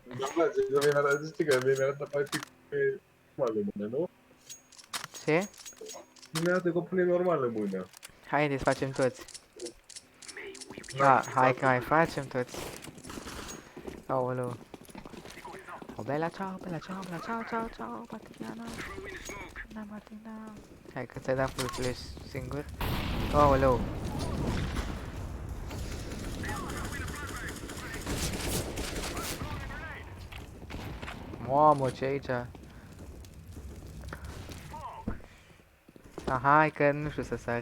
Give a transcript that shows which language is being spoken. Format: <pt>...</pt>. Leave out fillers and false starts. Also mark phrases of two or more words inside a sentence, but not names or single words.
<ro>Îmi place că mi-a arătat, știi că mi-a arătat practic pe normală mână, nu? Ce? Mi-a arătat că pune normală mână. Haideți, facem toți. Da, hai că mai facem toți. Aoleu.</ro> <it>O bella ciao, bella ciao, bella ciao, ciao, ciao, Martina.</it> <ro>Na, Martina. Hai că ți-ai dat full flash singur. Aoleu. Mamă, ce aici? Aha, hai că nu știu să sar.</ro>